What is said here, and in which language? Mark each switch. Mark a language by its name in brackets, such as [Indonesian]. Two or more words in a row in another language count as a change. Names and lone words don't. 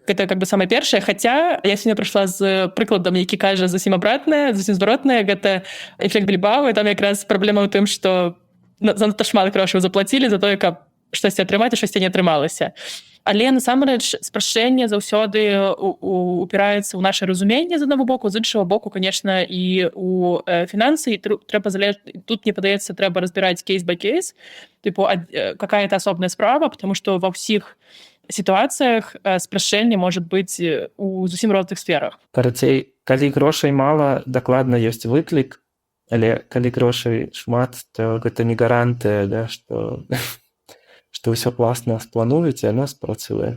[Belarusian] Гэта самае першае, хаця я сёння прыйшла з прыкладам, які кажа зусім абратнае, зусім зваротнае, гэта эфект Більбао, і там якраз праблема ў тым, што занадта шмат грошаў заплацілі за тое, каб штосьці атрымаць, а штосьці не атрымалася. Але, насамрэч, спрашчэнне заўсёды упіраецца ў наша разуменне з аднаго боку, з іншага боку, конечно, і у фінансы, і тут, мне падаецца, трэба разбіраць [English] case by case, [Belarusian] какая-то асобная справа, [Russian] потому что [Belarusian] ва ўсіх сітуацыях спрашчэнне может быць у зусім розных сферах. Карацей, калі грошай мала, дакладна ёсць выклік, але калі грошай шмат, то гэта не гарантыя, што ўсё класна сплануюць, і яно спрацуе.